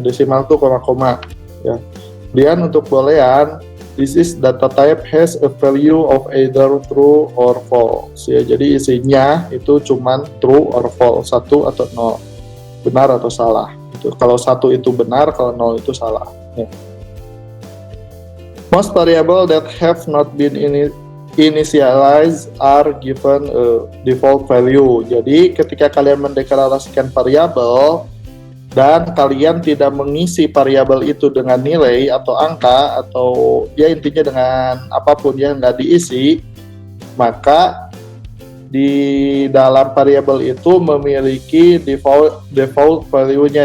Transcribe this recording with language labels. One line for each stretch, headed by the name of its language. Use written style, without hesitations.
Indonesian: Desimal itu koma-koma ya. Kemudian untuk boolean,
English: this is data type has a value of either true or false ya.
Indonesian: Jadi isinya itu cuman
English: true or false,
Indonesian: 1 atau 0, benar atau salah. Kalau 1 itu benar, kalau 0 itu salah ya.
English: Most variable that have not been initialized are given a default value.
Indonesian: Jadi ketika kalian mendeklarasikan variabel dan kalian tidak mengisi variabel itu dengan nilai atau angka atau ya intinya dengan apapun yang nggak diisi, maka di dalam variabel itu memiliki default value-nya.